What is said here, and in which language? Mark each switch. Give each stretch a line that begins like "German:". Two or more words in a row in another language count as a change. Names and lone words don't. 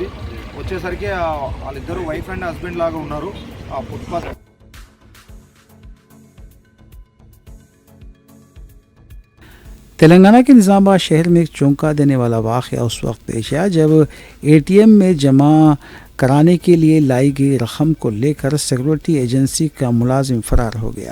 Telugu: వచ్చేసరికి వాళ్ళిద్దరూ
English: wife and husband
Telugu: లాగా ఉన్నారు. ఆ ఫుట్పాత్
Urdu: تلنگانہ کے نظام آباد شہر میں ایک چونکا دینے والا واقعہ اس وقت پیش آیا جب اے ٹی ایم میں جمع کرانے کے لیے لائی گئی رقم کو لے کر سیکورٹی ایجنسی کا ملازم فرار ہو گیا.